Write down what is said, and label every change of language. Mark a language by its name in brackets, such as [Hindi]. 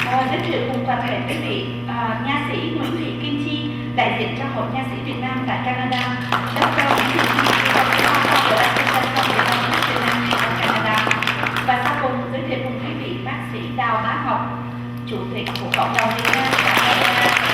[Vietnamese] Giới thiệu cùng toàn thể quý vị nha sĩ Nguyễn Thị Kim Chi, đại diện cho Hội Nha sĩ Việt Nam tại Canada. [French] Dr. Nguyễn Thị Kim Chi, président de l'Association des pharmaciens vietnamiens au Canada. [Vietnamese] Và sau cùng giới thiệu cùng quý vị bác sĩ Đào Bá Ngọc, Chủ tịch của Cộng đồng Việt Nam tại Canada.